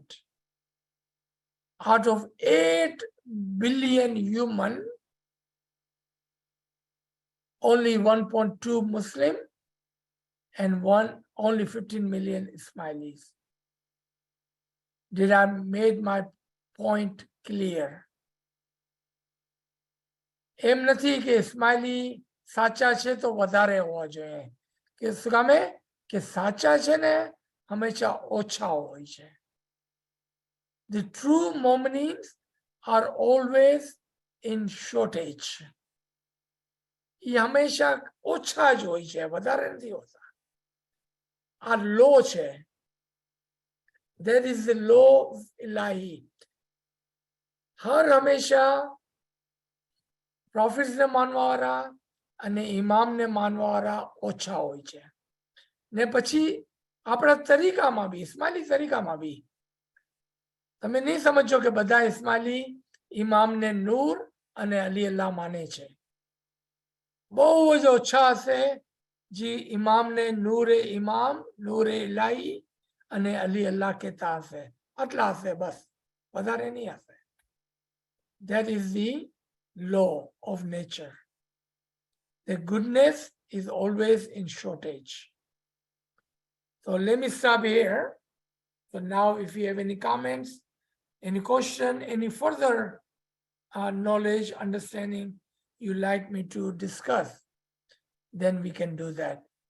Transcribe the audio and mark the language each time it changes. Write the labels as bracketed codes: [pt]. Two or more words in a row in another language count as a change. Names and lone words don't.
[en] Out of 8 billion human, only 1.2 Muslim and only 15 million Ismailis. Did I make my point clear? [gu] એમ નથી કે ઇસ્માઇલી સાચા છે તો વધારે હોવા જોઈએ, કે શું કામે કે સાચા છે ને હંમેશા ઓછા હોય છે. [en] The true Mu'minins are always in shortage. [gu] એ હંમેશા ઓછા જ હોય છે, વધારે નથી હોતા. આ લો છે. [en] That is the law of Ilahi. [gu] હર હંમેશા પ્રોફિટ્સ ને માનવાવાળા અને ઇમામને માનવાવાળા ઓછા હોય છે. ને પછી આપણા તરીકામાં બી, ઇસ્માઇલી તરીકામાં બી તમે નહીં સમજો કે બધા ઇસ્માઇલી ઇમામને નૂર અને અલી અલ્લાહ માને છે. બહુ જ ઓછા હશે જે ઇમામને નૂરે ઇમામ, નૂરે ઇલાહી અને અલી અલ્લાહ કહેતા હશે. આટલા હશે બસ, વધારે નહીં હશે. [en] That is the law of nature. The goodness is always in shortage. So let me stop here. So now if you have any comments, any question, any further knowledge, understanding you like me to discuss, then we can do that.